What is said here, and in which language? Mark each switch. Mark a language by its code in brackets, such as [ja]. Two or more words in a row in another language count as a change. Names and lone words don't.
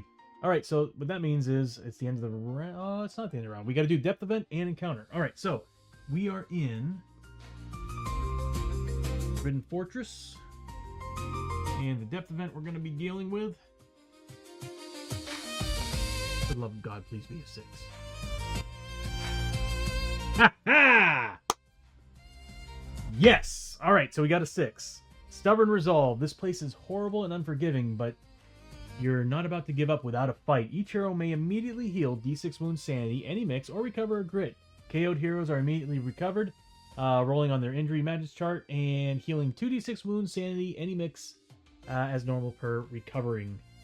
[en] Alright, so what that means is it's the end of the round. Oh, it's not the end of the round. We gotta do depth event and encounter. Alright, so we are in Forbidden Fortress. And the depth event we're gonna be dealing with, for the love of God, please be a 6. Ha ha! Yes! Alright, so we got a 6. Stubborn resolve. This place is horrible and unforgiving, but you're not about to give up without a fight. Each hero may immediately heal D6 wounds sanity, any mix, or recover a grit. KO'd heroes are immediately recovered, rolling on their injury magic chart, and healing 2d6 wounds sanity, any mix, as normal per recovering.